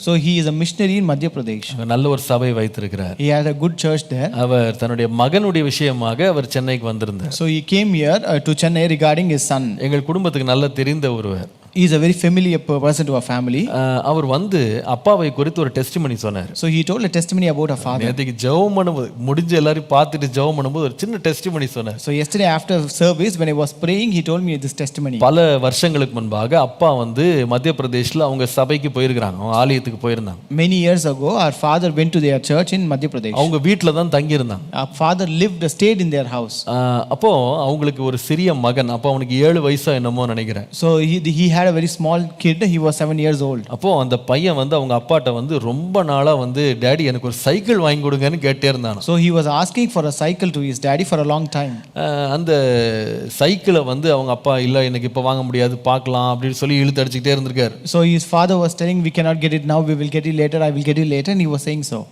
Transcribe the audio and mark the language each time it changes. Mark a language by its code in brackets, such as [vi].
[en] So he is a missionary in Madhya Pradesh. [ta] நல்ல ஒரு சபை வைத்திருக்கிறார். [en] He has a good church there. [ta] அவர் தன்னுடைய மகனுடைய விஷயமாக அவர் சென்னைக்கு வந்திருந்தார். [en] So he came here to Chennai regarding his son. [ta] எங்கள் குடும்பத்துக்கு நல்ல தெரிந்த ஒருவர். [en] He is a very familiar person to our family. [ta] அவர் வந்து அப்பாவை குறித்து ஒரு டெஸ்டிமனி சொன்னார். [en] So he told a testimony about our father. [ta] நேற்றுக்கு ஜெபம் பண்ணும்போது முடிஞ்ச எல்லாரையும் பார்த்துட்டு ஜெபம் பண்ணும்போது ஒரு சின்ன டெஸ்டிமனி சொன்னார். [en] So yesterday after service when I was praying he told me this testimony. [ta] பல வருஷங்களுக்கு முன்பாக அப்பா வந்து மத்திய பிரதேஷ்ல அவங்க சபைக்கு போயிருக்காங்க, அவங்க ஆலயத்துக்கு போயிருந்தாங்க. [en] Many years ago our father went to their church in Madhya Pradesh. [ta] அவங்க வீட்டில் தான் தங்கி இருந்தாங்க. [en] Our father stayed in their house. [ta] அப்போ அவங்களுக்கு ஒரு சிறிய மகன், அப்போ அவனுக்கு 7 வயசா என்னமோ நினைக்கிறேன். [en] So he had a very small kid. He was 7 years old. [ta] அப்போ அந்த பையன் வந்து அவங்க அப்பாட்ட வந்து ரொம்ப நாளா வந்து டாடி எனக்கு ஒரு சைக்கிள் வாங்கி கொடுங்கன்னு கேட்டே இருந்தான். [en] So he was asking for a cycle to his daddy for a long time. [ta] அந்த சைக்கிளை வந்து அவங்க அப்பா இல்லை எனக்கு இப்போ வாங்க முடியாது பார்க்கலாம் அப்படின்னு சொல்லி இழுத்து அடிச்சுக்கிட்டே இருந்திருக்காரு. [en] So his father was telling we cannot get it now, we will get it later, I will get it later, and he was saying so.